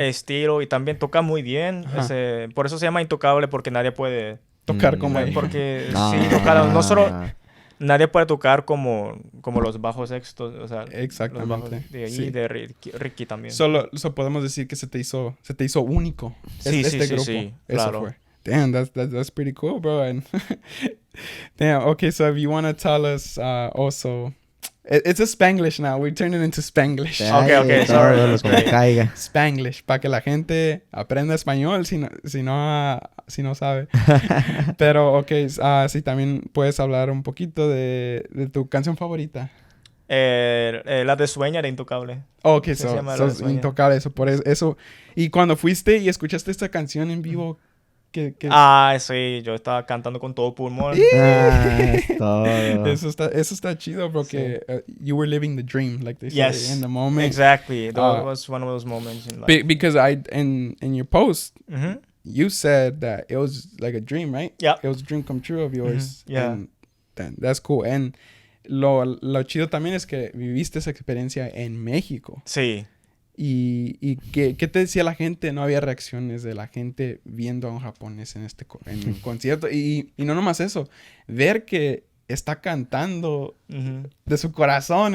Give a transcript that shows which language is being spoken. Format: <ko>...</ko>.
<es>Estilo, y también toca muy bien. Por eso se llama Intocable, porque nadie puede tocar como él. Porque no solo nadie puede tocar como los bajos sextos, o sea, exactamente. Los bajos de Ricky también. Solo podemos decir que se te hizo único. Sí, grupo. Sí, eso claro. Fue.</es> <en>Damn, that's pretty cool, bro. And damn, okay, so if you want to tell us also... It's a Spanglish now. We're turning into Spanglish. Okay, sorry.</en> <es>Spanglish, para que la gente aprenda español si no sabe. Pero, okay, sí, también puedes hablar un poquito de tu canción favorita. La de Sueña de Intocable.</es> <en>Okay, so Intocable, eso.</en> <es>Y cuando fuiste y escuchaste esta canción en vivo... sí, yo estaba cantando con todo pulmón. Todo. Eso está chido, porque</es> <en>you were living the dream, like they say, in the moment. Exactly. That was one of those moments in life. Because in your post, you said that it was like a dream, right? Yeah. It was a dream come true of yours. Yeah. And that's cool.</en> <es>And lo chido también es que viviste esa experiencia en México. Sí. ¿Y qué te decía la gente? No había reacciones de la gente viendo a un japonés en un concierto. Y no nomás eso. Ver que está cantando de su corazón.</es>